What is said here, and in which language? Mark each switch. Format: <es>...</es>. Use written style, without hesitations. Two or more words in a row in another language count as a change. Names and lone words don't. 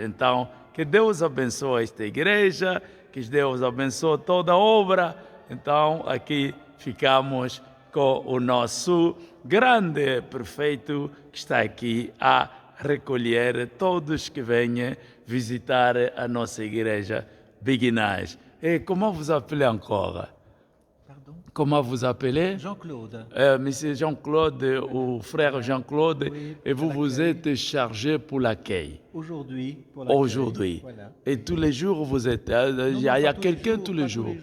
<pt>Então, que Deus abençoe esta igreja, que Deus abençoe toda a obra. Então, aqui ficamos com o nosso grande prefeito que está aqui a recolher todos que venham visitar a nossa igreja Beguinage.</pt> <fr>Et comment vous appelez encore? Pardon? Comment vous appelez? Jean-Claude. Monsieur Jean-Claude ou frère Jean-Claude, Oui, et vous êtes chargé pour l'accueil. Aujourd'hui. Pour l'accueil. Aujourd'hui. Voilà. Et tous les jours, vous êtes... Il y a quelqu'un tous les jours?</fr>